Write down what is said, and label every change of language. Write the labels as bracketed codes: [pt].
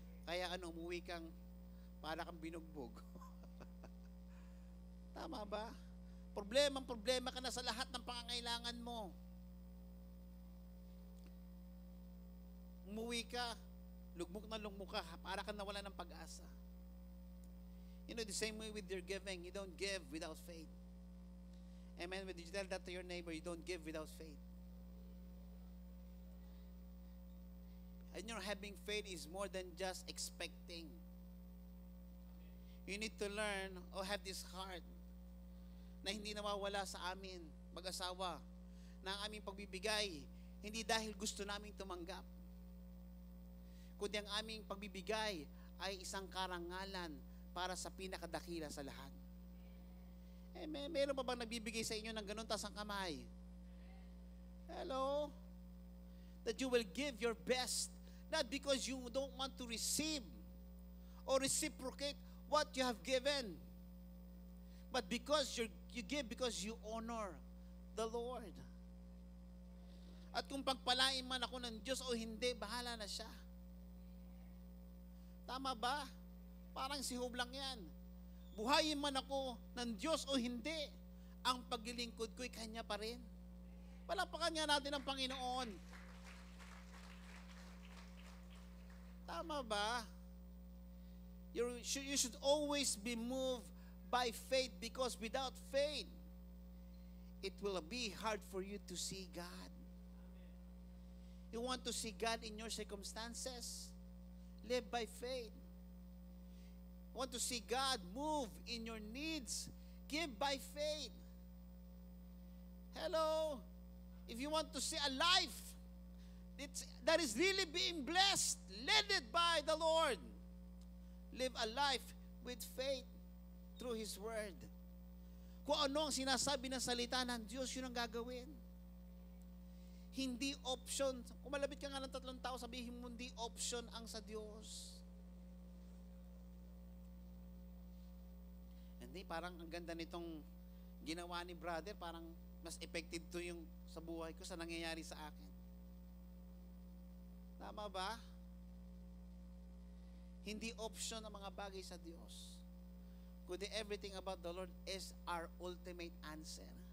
[tl] Kaya umuwi kang, para kang binugbog. Tama ba? Problema ka na sa lahat ng pangangailangan mo. Umuwi ka, lugmok na lugmok ka, para kang nawala ng pag-asa. [en] You know, the same way with your giving, you don't give without faith. Amen. When you tell that to your neighbor, you don't give without faith. And you know, having faith is more than just expecting. You need to learn or have this heart [tl] na hindi nawawala sa amin, mag-asawa, na ang aming pagbibigay, hindi dahil gusto naming tumanggap, kundi ang aming pagbibigay ay isang karangalan para sa pinakadakila sa lahat. Meron pa bang nagbibigay sa inyo ng ganun taas ang kamay? [en] Hello? That you will give your best, not because you don't want to receive or reciprocate what you have given, but because you give because you honor the Lord. [tl] At kung pagpalain man ako ng Diyos o hindi, bahala na siya. Tama ba? Parang si Job lang yan. Buhayin man ako ng Diyos o hindi, ang paglilingkod ko'y Kanya pa rin. Palapakan nga natin ang Panginoon. Tama ba? [en] You should always be moved by faith, because without faith, it will be hard for you to see God. You want to see God in your circumstances? Live by faith. Want to see God move in your needs? Give by faith. Hello? If you want to see a life that is really being blessed, led it by the Lord, live a life with faith through His Word. [tl] Kung ano ang sinasabi ng salita ng Diyos, yun ang gagawin. Hindi option. Kung malapit ka nga ng 3 tao, sabihin mo, hindi option ang sa Diyos. Hindi, parang ang ganda nitong ginawa ni brother, parang mas effective to yung sa buhay ko, sa nangyayari sa akin. Tama ba? Hindi option ang mga bagay sa Diyos. Kundi [en] everything about the Lord is our ultimate answer.